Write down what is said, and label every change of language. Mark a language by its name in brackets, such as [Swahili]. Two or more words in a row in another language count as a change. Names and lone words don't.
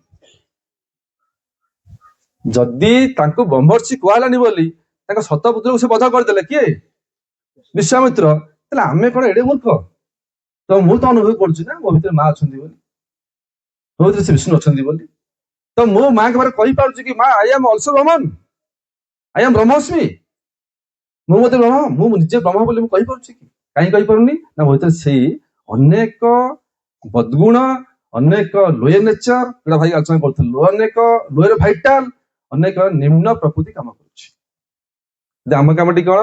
[Odia] ଯଦି ତାଙ୍କୁ ବ୍ରହ୍ମର୍ଷି କୁହାହେଲାନି ବୋଲି ତାଙ୍କ ଶତପୁତ୍ରକୁ ସେ ବଧ କରିଦେଲେ, କିଏ? ବିଶ୍ୱାମିତ୍ର। ତାହେଲେ ଆମେ କଣ ଏଡେ ମୂର୍ଖ? ତ ମୁଁ ତ ଅନୁଭବ କରୁଛି ନା ମୋ ଭିତରେ ମା ଅଛନ୍ତି ବୋଲି, ମୋ ଭିତରେ ସେ ବିଷ୍ଣୁ ଅଛନ୍ତି ବୋଲି। ତ ମୁଁ ମାଙ୍କ ବାରେ କହିପାରୁଛି କି ମା [English] I am also [Odia] ବ୍ରହ୍ମନ୍, [English] I am [Odia] ବ୍ରହ୍ମସ୍ମି, ମୁଁ ମଧ୍ୟ ବ୍ରହ୍ମ, ମୁଁ ନିଜେ ବ୍ରହ୍ମ ବୋଲି ମୁଁ କହିପାରୁଛି କି? କାହିଁ କହିପାରୁନି? ନା ମୋ ଭିତରେ ସେଇ ଅନେକ ବଦଗୁଣ, ଅନେକ [English] lower nature, [Odia] ଯୋଉଟା ଭାଇ ଆଲୋଚନା କରୁଥିଲୁ, ଅନେକ [English] lower vital, [Odia] ଅନେକ ନିମ୍ନ ପ୍ରକୃତି କାମ କରୁଛି। ଆମ କାମଟି କଣ?